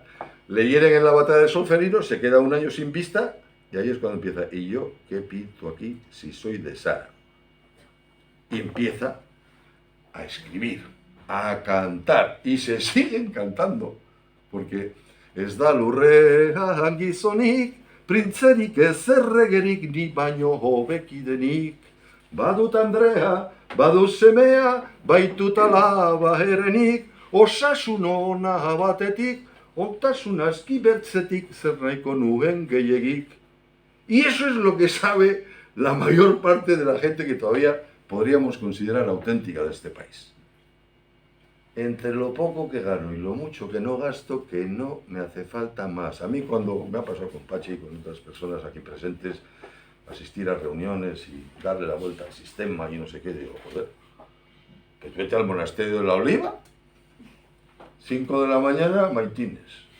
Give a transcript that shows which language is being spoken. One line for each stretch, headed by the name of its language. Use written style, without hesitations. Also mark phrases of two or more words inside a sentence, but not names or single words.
Spanish: Le hieren en la batalla de Solferino, se queda un año sin vista y ahí es cuando empieza, ¿y yo qué pinto aquí si soy de Sara? Y empieza a escribir, a cantar y se siguen cantando porque
Basque: ez da lurrean gizonik, printzerik ez erregerik ni baino hobeki denik. Badut Andrea, badut semea, baitut alaba herenik, osasun ona batetik, ontasun aski bertzetik zer nahiko nuen gehiegik.
Spanish: Y eso es lo que sabe la mayor parte de la gente que todavía podríamos considerar auténtica de este país. Entre lo poco que gano y lo mucho que no gasto, que no me hace falta más. A mí cuando me ha pasado con Pachi y con otras personas aquí presentes, asistir a reuniones y darle la vuelta al sistema y no sé qué, digo, joder, pues vete al monasterio de la Oliva, 5 de la mañana, maitines.